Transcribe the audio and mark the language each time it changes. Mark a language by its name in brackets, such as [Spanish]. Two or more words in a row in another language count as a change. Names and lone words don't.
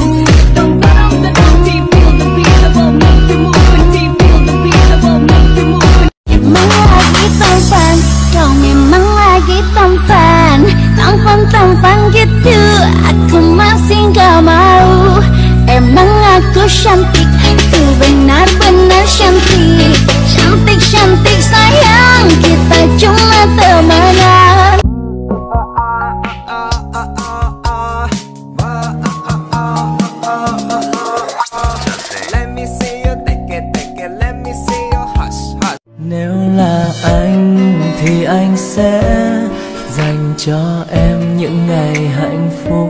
[Indonesian] Memang lagi tampan Tampan gitu Aku masih gak mau Emang aku cantik Itu benar-benar cantik Cantik sayang Kita cuma temenan. [Vietnamese] Nếu là anh thì anh sẽ dành cho em những ngày hạnh phúc.